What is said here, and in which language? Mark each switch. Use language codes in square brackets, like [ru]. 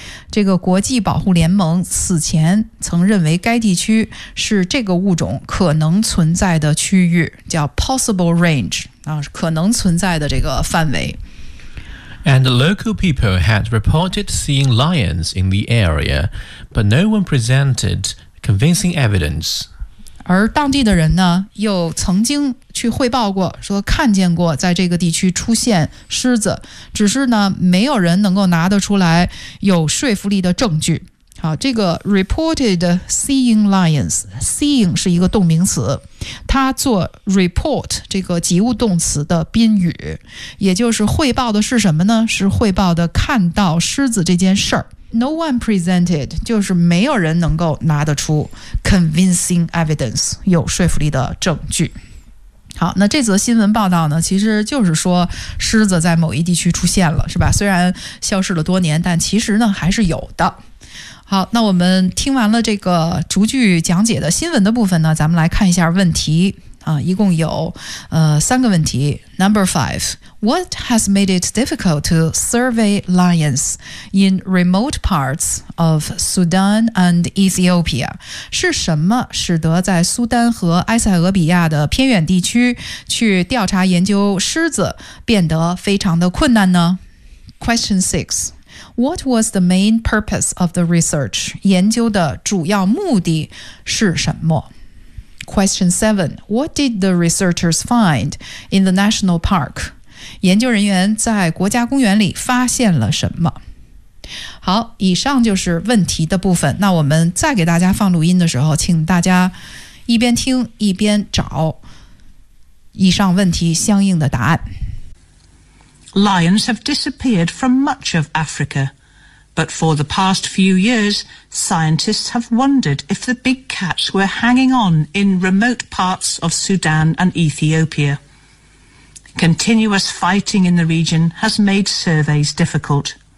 [zh] 这个国际保护联盟此前曾认为该地区是这个物种可能存在的区域，叫 [en] possible range， [zh] 啊，可能存在的这个范围。 [en] And local people had reported seeing lions in the area, but no one presented convincing evidence. [zh] 而当地的人呢，又曾经去汇报过，说看见过在这个地区出现狮子，只是呢，没有人能够拿得出来有说服力的证据。好，这个 [en] reported seeing lions, [zh] seeing 是一个动名词，它做 report 这个及物动词的宾语，也就是汇报的是什么呢？是汇报的看到狮子这件事儿。 [en] No one presented [zh] 就是没有人能够拿得出 [en] convincing evidence [zh] 有说服力的证据。好，那这则新闻报道呢，其实就是说狮子在某一地区出现了，是吧？虽然消失了多年，但其实呢还是有的。好，那我们听完了这个逐句讲解的新闻的部分呢，咱们来看一下问题啊，一共有三个问题。 [en] Number five, what has made it difficult to survey lions in remote parts of Sudan and Ethiopia? [zh] 是什么使得在苏丹和埃塞俄比亚的偏远地区去调查研究狮子变得非常的困难呢？ [en] Question six. What was the main purpose of the research? [zh] 研究的主要目的是什么？ [en] Question 7. What did the researchers find in the national park? [zh] 研究人员在国家公园里发现了什么？好，以上就是问题的部分。那我们再给大家放录音的时候，请大家一边听一边找以上问题相应的答案。 [en] Lions have disappeared from much of Africa, but for the past few years, scientists have wondered if the big cats were hanging on in remote parts of Sudan and Ethiopia. Continuous fighting in the region has made surveys difficult.